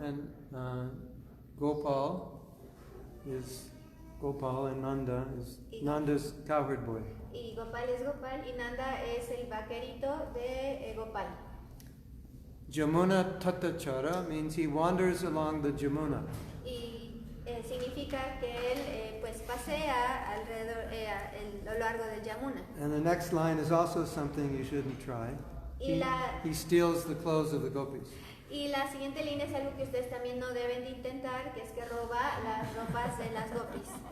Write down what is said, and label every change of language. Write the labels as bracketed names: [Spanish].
[English] and Gopal is Gopal, and Nanda is Nanda's cowherd boy. [Spanish] y Gopal es Gopal y Nanda es el vaquerito de Gopal. [English] Jamuna Tatachara means he wanders along the Jamuna. [Spanish] Y significa que él pues pasea alrededor a lo largo del Yamuna. [English] And the next line is also something you shouldn't try. He steals the clothes of the gopis. [Spanish] Y la siguiente línea es algo que ustedes también no deben de intentar, que es que roba las ropas de las gopis.